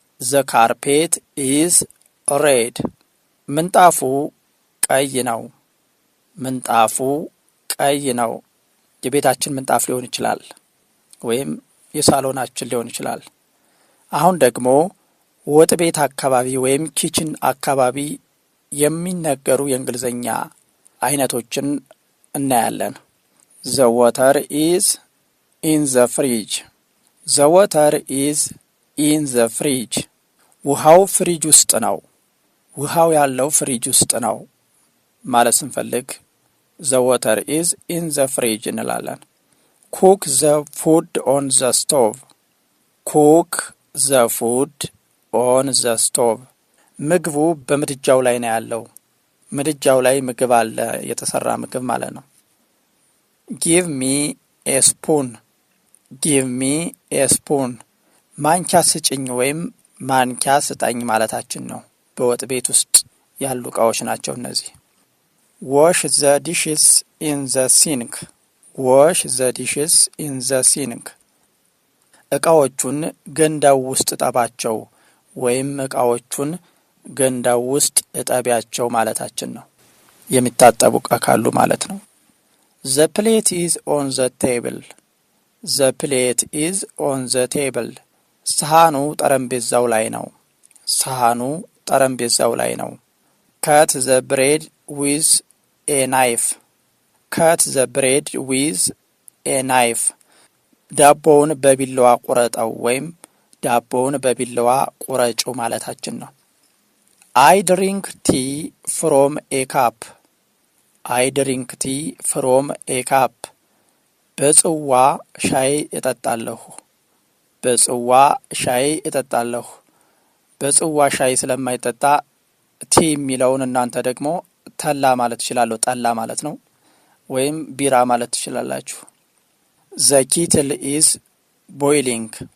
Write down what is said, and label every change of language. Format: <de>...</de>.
<en>The carpet is red.</en> <am>ምንጣፉ ቀይ ነው። ምንጣፉ ቀይ ነው። የቤታችን ምንጣፍ ሊሆን ይችላል ወይም የሳሎናችን ሊሆን ይችላል። አሁን ደግሞ ወጥ ቤት አካባቢ ወይም ኪችን አካባቢ የሚነገሩ የእንግሊዘኛ አይነቶችን እናያለን።</am> <en>The water is in the fridge. The water is in the fridge.</en> <am>ውሃው ፍሪጅ ውስጥ ነው። ውሃው ያለው ፍሪጅ ውስጥ ነው ማለት ስንፈልግ</am> <en>The water is in the fridge</en> <am>እንላለን።</am> <en>Cook the food on the stove. Cook the food on the stove.</en> <am>ምግቡ በምድጃው ላይ ነው ያለው። ምድጃው ላይ ምግብ አለ፣ የተሰራ ምግብ ማለት ነው።</am> <en>Give me a spoon. Give me a spoon.</en> <am>ማንኪያ ስጭኝ ወይም ማንኪያ ስጠኝ ማለታችን ነው። በወጥ ቤት ውስጥ ያሉ እቃዎች ናቸው እነዚህ።</am> <en>Wash the dishes in the sink. Wash the dishes in the sink.</en> <am>እቃዎቹን ገንዳው ውስጥ ጠባቸው ወይም እቃዎቹን ገንዳው ውስጥ እጠቢያቸው ማለታችን ነው። የሚታጠቡ እቃ ካሉ ማለት ነው።</am> <en>The plate is on the table. The plate is on the table.</en> <am>ሳህኑ ጠረጴዛው ላይ ነው። ሳህኑ ጠረጴዛው ላይ ነው።</am> <en>Cut the bread with a knife. Cut the bread with a knife.</en> <am>ዳቦውን በቢላዋ ቁረጠው ወይም ዳቦውን በቢላዋ ቁረጩ ማለታችን ነው።</am> <en>I drink tea from a cup. I drink tea from a cup.</en> <am>በጽዋ ሻይ እጠጣለሁ። በጽዋ ሻይ እጠጣለሁ። በጽዋ ሻይ ስለማይጠጣ ቲ የሚለውን እናንተ ደግሞ ተላ ማለት ትችላላችሁ። ጠላ ማለት ነው ወይም ቢራ ማለት ትችላላችሁ።</am> <en>The kettle is boiling.</en>